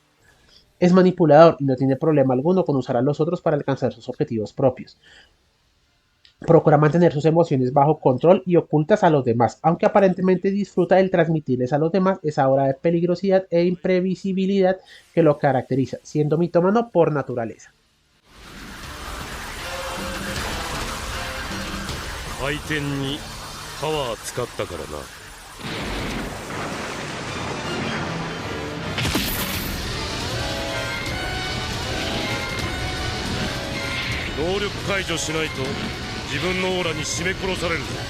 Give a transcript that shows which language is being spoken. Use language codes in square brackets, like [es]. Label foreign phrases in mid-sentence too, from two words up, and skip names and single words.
[es] Es manipulador y no tiene problema alguno con usar a los otros para alcanzar sus objetivos propios. Procura mantener sus emociones bajo control y ocultas a los demás, aunque aparentemente disfruta de transmitirles a los demás esa aura de peligrosidad e imprevisibilidad que lo caracteriza, siendo mitómano por naturaleza. [ja] 回転にパワー使ったからな。能力解除しないと自分のオーラに絞め殺されるぞ。